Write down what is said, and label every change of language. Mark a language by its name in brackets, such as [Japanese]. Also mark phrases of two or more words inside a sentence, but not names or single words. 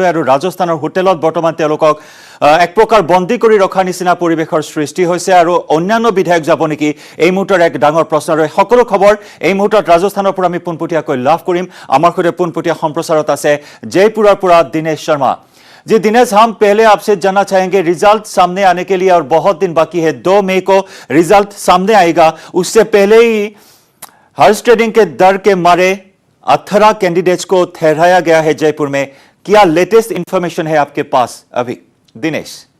[Assamese] আৰু ৰাজস্থানৰ হোটেলত বৰ্তমান তেওঁলোকক এক প্ৰকাৰ বন্দী কৰি ৰখাৰ নিচিনা পৰিৱেশৰ সৃষ্টি হৈছে। আৰু অন্যান্য বিধায়ক যাব নেকি, এই মুহূৰ্তৰ এক ডাঙৰ প্ৰশ্ন। আৰু সকলো খবৰ এই মুহূৰ্তত ৰাজস্থানৰ পৰা আমি পোনপটীয়াকৈ লাভ কৰিম। আমাৰ সৈতে পোনপটীয়া সম্প্ৰচাৰত আছে জয়পুৰৰ পৰা দিনেশ শৰ্মা। [Hindi] जी दिनेश, हम पहले आपसे जानना चाहेंगे, रिजल्ट सामने आने के लिए और बहुत दिन बाकी है, 2 मई को रिजल्ट सामने आएगा। उससे पहले ही [English] horse trading [Hindi] के डर के मारे 18 कैंडिडेट्स को ठहराया गया है जयपुर में। क्या [English] latest information [Hindi] है आपके पास अभी दिनेश?